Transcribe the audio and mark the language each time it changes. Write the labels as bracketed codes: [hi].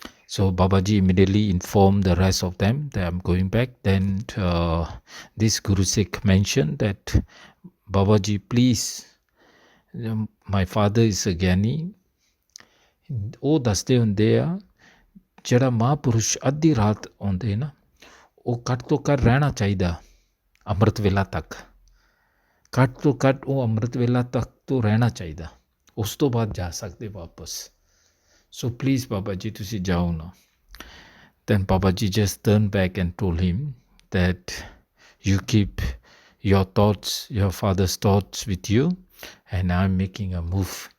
[en] So Babaji immediately informed the rest of them that I'm going back. Then this Guru Sikh mentioned that, Babaji, please, my father is a Gyani. [pa] ਉਹ ਦੱਸਦੇ ਹੁੰਦੇ ਆ ਜਿਹੜਾ ਮਹਾਂਪੁਰਸ਼ ਅੱਧੀ ਰਾਤ ਆਉਂਦੇ ਨਾ ਉਹ ਘੱਟ ਤੋਂ ਘੱਟ ਰਹਿਣਾ ਚਾਹੀਦਾ ਅੰਮ੍ਰਿਤ ਵੇਲਾ ਤੱਕ. ਘੱਟ ਤੋਂ ਘੱਟ ਉਹ ਅੰਮ੍ਰਿਤ ਵੇਲਾ ਤੱਕ ਤੋਂ ਰਹਿਣਾ ਚਾਹੀਦਾ, ਉਸ ਤੋਂ ਬਾਅਦ ਜਾ ਸਕਦੇ ਵਾਪਸ. [en] So please, Babaji, [pa] ਤੁਸੀਂ ਜਾਓ ਨਾ. [en] Then Babaji just turned back and told him that you keep your thoughts, your father's thoughts with you, and I'm making a move.